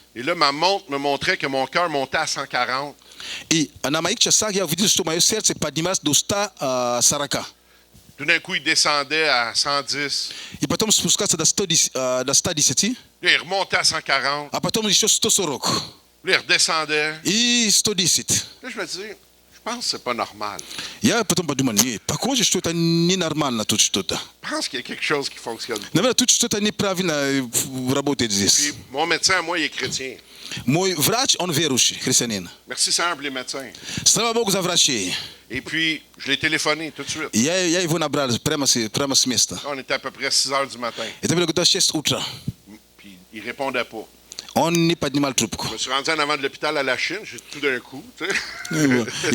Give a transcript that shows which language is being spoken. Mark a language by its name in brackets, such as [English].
[French] Et là, ma montre me montrait que mon cœur montait à 140. [Russian] И на моих часах я увидел, что мое сердце поднималось до 140. [French] Tout d'un coup, il descendait à 110. [Russian] И потом спускался до 110. [French] Là, il remontait à 140. [Russian] А потом еще 140. [French] Là, il redescendait. [Russian] И 110. [French] Là, je me dis, je pense que c'est pas normal. [Russian] Я потом подумал, похоже, что это ненормально тут что-то. [French] Je pense qu'il y a quelque chose qui fonctionne. [Russian] Наверное, тут что-то неправильно работает здесь. [French] Puis, mon médecin, moi, il est chrétien. [Russian] Мой врач, он верующий, христианин. [French] Merci Seigneur pour les médecins. [Russian] Слава Богу за врачей. [French] Et puis, je l'ai téléphoné tout de suite. [Russian] Я его набрал прямо с места. [French] On était à peu près 6 heures du matin. [Russian] Это было где-то 6 утра. [French] Puis, il répondait pas. [Russian] Он не поднимал трубку. [French] Je me suis rendu en avant de l'hôpital à la Chine, j'ai tout d'un coup, tu sais.